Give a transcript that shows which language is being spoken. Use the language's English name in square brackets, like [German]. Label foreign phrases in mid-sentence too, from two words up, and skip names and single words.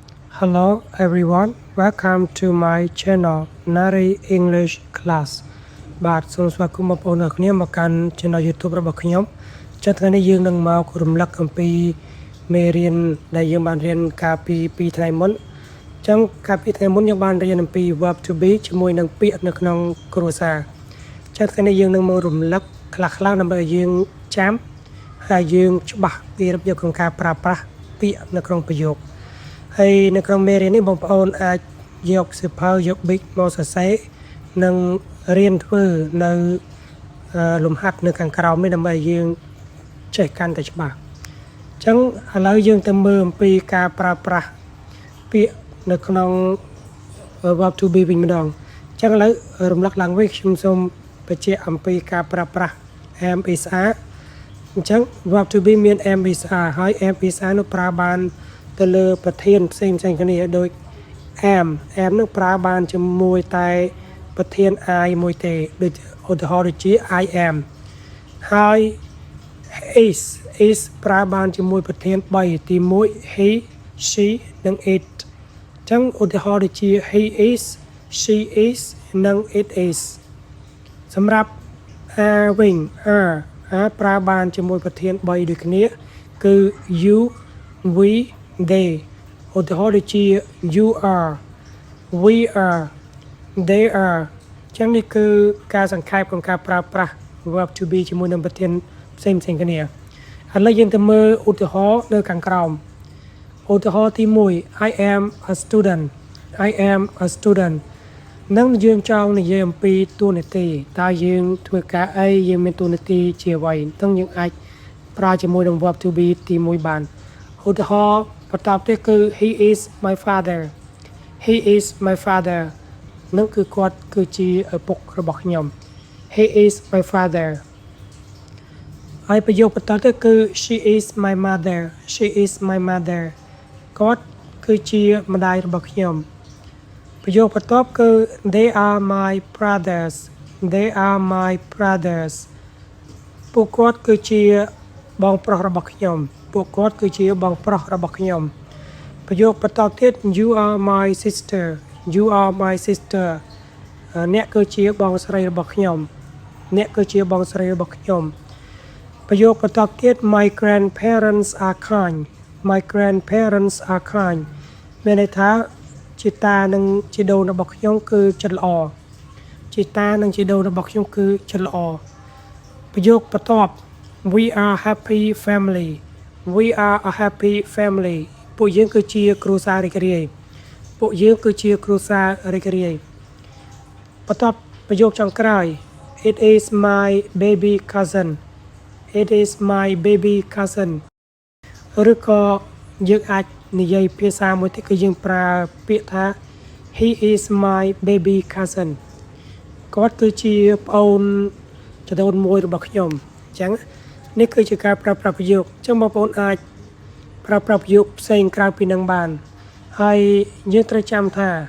[English] Hello everyone, welcome to my channel Nari English Class [Khmer] បាទសូមស្វាគមន៍បងប្អូនទាំងអស់គ្នាមកកាន់ channel YouTube របស់ខ្ញុំចា៎ថ្ងៃនេះយើងនឹងមករំលឹកអំពីមេរៀនដែលយើងបានរៀនកាលពី2ថ្ងៃមុនអញ្ចឹងកាលពីថ្ងៃមុនយើងបានរៀនអំពី verb [English] to be [Khmer] ជាមួយនឹងពាក្យនៅក្នុងគ្រួសារចា៎ថ្ងៃនេះយើងនឹងមករំលឹកខ្លះៗដើម្បីឲ្យយើងចាំហើយយើងច្បាស់ពីរបៀបក្នុងការប្រើប្រាស់ពាក្យនៅក្នុងប្រយោគហើយ នៅក្នុងមេរៀននេះបងប្អូនអាចយកសៀវភៅយក big មកសរសេរនិងរៀនធ្វើនៅលំហាត់នៅខាងក្រោមនេះដើម្បីឲ្យយើងចេះកាន់ តែច្បាស់អញ្ចឹងឥឡូវយើងទៅមើលអំពីការប្រើប្រាស់ពាក្យនៅក្នុង [English] verb to be [Khmer] វិញម្ដងអញ្ចឹងឥឡូវរំលឹកឡើងវិញខ្ញុំសូមបញ្ជាក់អំពីការប្រើប្រាស់ [English] am is are [Khmer] អញ្ចឹង [English] verb to be [Khmer] មាន [English] am is are [Khmer] ហើយ [English] am is are [Khmer] នោះប្រើបានទៅលើប្រធានផ្សេងៗគ្នាដូច am នឹងប្រើបានជាមួយតែប្រធាន I មួយទេដូចឧទាហរណ៍ដូចជា [English] I am [Khmer] ហើយ is ប្រើបានជាមួយប្រធាន3ទី1 [English] he she [Khmer] និង it អញ្ចឹងឧទាហរណ៍ដូចជា [English] he is she is [Khmer] និង [English] it is [Khmer] សម្រាប់ are វិញ are ប្រើបានជាមួយប្រធាន3ដូចគ្នាគឺ [English] you we they [Khmer] ឧទាហរណ៍ដូចជា [English] you are we are they are [Khmer] ចឹងនេះគឺការសង្ខេបក្នុងការប្រើប្រាស់ [English] verb to be [Khmer] ជាមួយនឹងប្រធានផ្សេងគ្នាឥឡូវយើងទៅមើលឧទាហរណ៍នៅខាងក្រោមឧទាហរណ៍ទី1 [English] I am a student I am a student [Khmer] នឹងយើងចង់និយាយអំពីតួនាទីតើយើងធ្វើការអីយើងមានតួនាទីជាអ្វីហ្នឹងយើងអាចប្រើជាមួយនឹង [English] verb to be [Khmer] ទី1បានឧទាហរណ៍បន្តទៀតគឺ [English] he is my father he is my father [Khmer] នឹងគឺគាត់គឺជាឪពុករបស់ខ្ញុំ [English] he is my father [Khmer] ហើយប្រយោគបន្តទៀតគឺ [English] she is my mother she is my mother [Khmer] គាត់គឺជាម្ដាយរបស់ខ្ញុំប្រយោគបន្ទាប់គឺ [English] they are my brothers they are my brothers [Khmer] ពួកគាត់គឺជាបងប្រុសរបស់ខ្ញុំពួកគាត់គឺជាបងប្រុសរបស់ខ្ញុំប្រយោគបន្តទៀត [English] you are my sister you are my sister [Khmer] អ្នកគឺជាបងស្រីរបស់ខ្ញុំអ្នកគឺជាបងស្រីរបស់ខ្ញុំប្រយោគបន្តទៀត my [English] grandparents are kind my grandparents are kind [Khmer] មានន័យថាជីតានិងជីដូនរបស់ខ្ញុំគឺចិត្តល្អជីតានិងជីដូនរបស់ខ្ញុំគឺចិត្តល្អប្រយោគបន្ទាប់ [English] we are happy family we are a happy family [Khmer] ពួកយើងគឺជាគ្រួសាររីករាយពួកយើងគឺជាគ្រួសាររីករាយបន្ទាប់ប្រយោគចុងក្រោយ [English] it is my baby cousin it is my baby cousin [Khmer] ឬក៏យើងអាចនិយាយភាសាមួយទៀតគឺយើងប្រើពាក្យថា [English] he is my baby cousin [Khmer] គាត់គឺជាប្អូនចដូនមួយរបស់ខ្ញុំអញ្ចឹងនេះគឺជាការប្រើប្រាស់ប្រយោគអញ្ចឹងបងប្អូនអាចប្រើប្រាស់ប្រយោគផ្សេងក្រៅពីនឹងបានហើយយើងត្រូវចាំថា